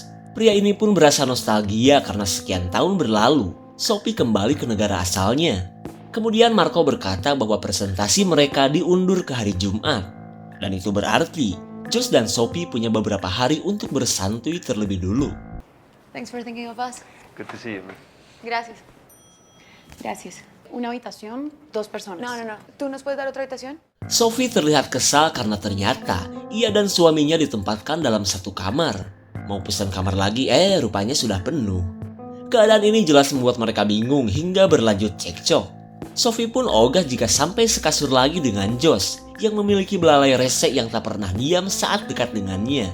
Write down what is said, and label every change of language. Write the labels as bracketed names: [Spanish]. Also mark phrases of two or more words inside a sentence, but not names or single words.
[Indonesian] Pria ini pun berasa nostalgia karena sekian tahun berlalu Sophie kembali ke negara asalnya. Kemudian Marco berkata bahwa presentasi mereka diundur ke hari Jumat. Dan itu berarti Josh dan Sophie punya beberapa hari untuk bersantuy terlebih dulu. [English] Thanks for thinking of us. Good to see you, man. [Spanish] Gracias. Gracias. Una habitación, 2 personas. No. ¿Tú nos puedes dar otra habitación? [Indonesian] Sophie terlihat kesal karena ternyata ia dan suaminya ditempatkan dalam satu kamar. Mau pesan kamar lagi, rupanya sudah penuh. Keadaan ini jelas membuat mereka bingung hingga berlanjut cekcok. Sophie pun ogah jika sampai sekasur lagi dengan Josh yang memiliki belalai rese yang tak pernah diam saat dekat dengannya.